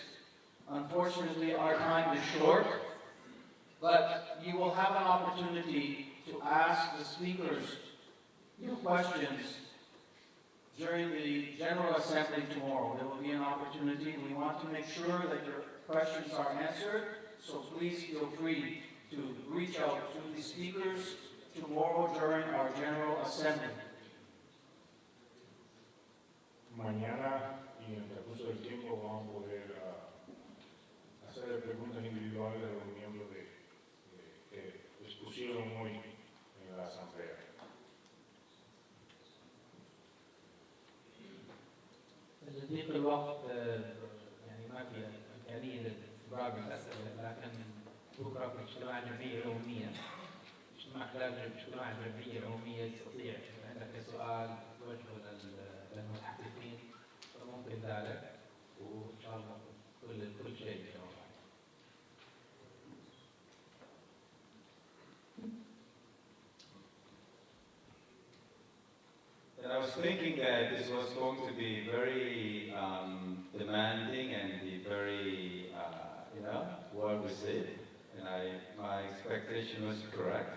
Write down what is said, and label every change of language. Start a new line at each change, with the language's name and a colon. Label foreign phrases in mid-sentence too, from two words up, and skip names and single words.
English: Unfortunately, our time is short, but you will have an opportunity to ask the speakers your questions during the General Assembly tomorrow. There will be an opportunity. We want to make sure that your questions are answered, so please feel free to reach out to the speakers tomorrow during our General Assembly.
Spanish: Mañana y en el transcurso del tiempo vamos a poder hacer preguntas individuales a los miembros que expusieron hoy en la Asamblea.
Arabic: لضيق الوقت يعني ما في إمكانية لاستقبال الأسئلة، لكن بكرة في اجتماع الجمعية العمومية خلال اجتماع الجمعية العمومية يستطيع عندك سؤال توجهه للمتحدثين فممكن ذلك، وإن شاء الله كل شيء إن شاء الله.
English: And I was thinking that this was going to be very demanding and be very, well received, and my expectation was correct.